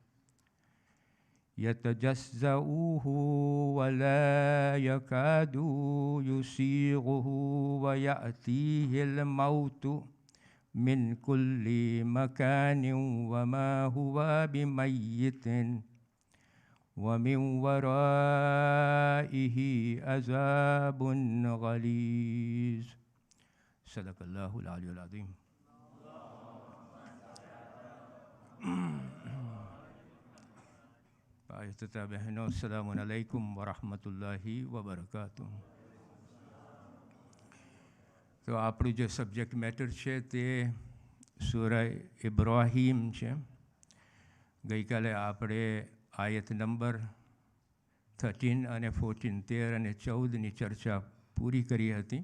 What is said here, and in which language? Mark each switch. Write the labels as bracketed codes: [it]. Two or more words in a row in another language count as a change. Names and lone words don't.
[ar] يتجزأه ولا يكاد يسيغه ويأتيه الموت من كل مكان وما هو بميت ومن ورائه عذاب غليظ صدق الله العلي العظيم. [hi] भाई तथा बहनों [ar] السلام عليكم ورحمة الله وبركاته. [gu] तो આપણું જે સબ્જેક્ટ મેટર છે તે સૂરા ઇબ્રાહીમ છે. ગઈકાલે આપણે આયત નંબર 13 અને 14, 13 અને 14ની ચર્ચા પૂરી કરી હતી.